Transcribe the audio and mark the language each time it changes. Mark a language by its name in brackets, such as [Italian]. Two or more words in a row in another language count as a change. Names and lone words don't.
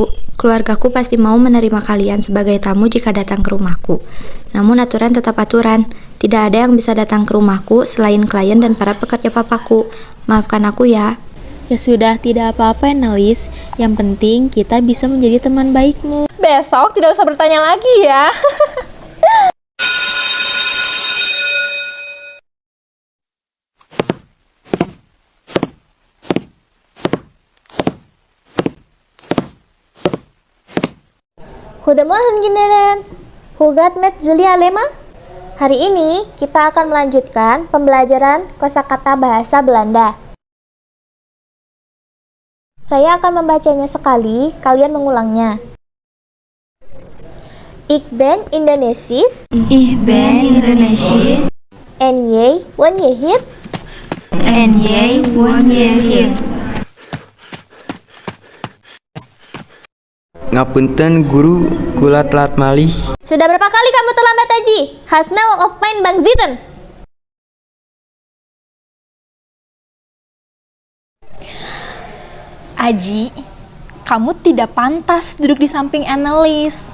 [Indonesian] Keluargaku pasti mau menerima kalian sebagai tamu jika datang ke rumahku. Namun aturan tetap aturan. Tidak ada yang bisa datang ke rumahku selain klien dan para pekerja papaku. Maafkan aku ya. Ya sudah, tidak apa-apa Annelies. Yang penting kita bisa menjadi teman baikmu. Besok tidak usah bertanya lagi ya. [Dutch] Goedemorgen kinderen. Hoe gaat met jullie allemaal? [Indonesian] Hari ini kita akan melanjutkan pembelajaran kosakata bahasa Belanda. Saya akan membacanya sekali, kalian mengulangnya. [Dutch] Ik ben Indonesisch. Ich ben Indonesisch. En jij woon je hier? En jij woon je hier. [Javanese] Ngapunten guru, kula telat malih. [Indonesian] Sudah berapa kali kamu terlambat, Aji? Hasnel of Pine Bang Zitten. Aji, kamu tidak pantas duduk di samping Annelies.